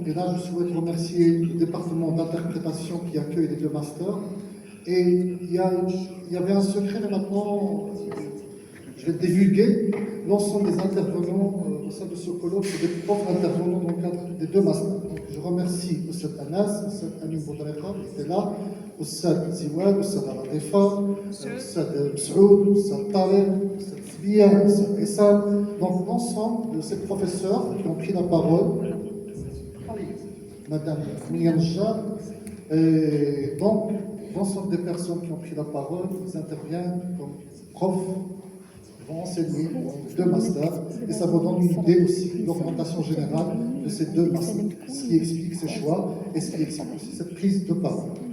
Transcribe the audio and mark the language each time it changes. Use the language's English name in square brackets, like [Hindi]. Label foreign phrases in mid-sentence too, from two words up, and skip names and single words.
[French] Et là, je souhaite remercier le département d'interprétation qui accueille les deux masters. Et il y avait un secret, mais maintenant, je vais divulguer. L'ensemble des intervenants au sein de ce colloque, c'est des profs intervenants dans le cadre des deux masters. Donc, je remercie Oussad Anas, Oussad Amin Boudareka, qui était là, Oussad Ziwad, Oussad Aradefa, Oussad Msoud, Oussad Tarek, Oussad Sbia, Oussad Essam. Donc, l'ensemble de ces professeurs qui ont pris la parole, Madame Mianja, et donc, l'ensemble des personnes qui ont pris la parole, ils interviennent comme profs, vont enseigner deux masters, et ça vous donne une idée aussi de l'orientation générale de ces deux masters, ce qui explique ces choix et ce qui explique aussi cette prise de parole.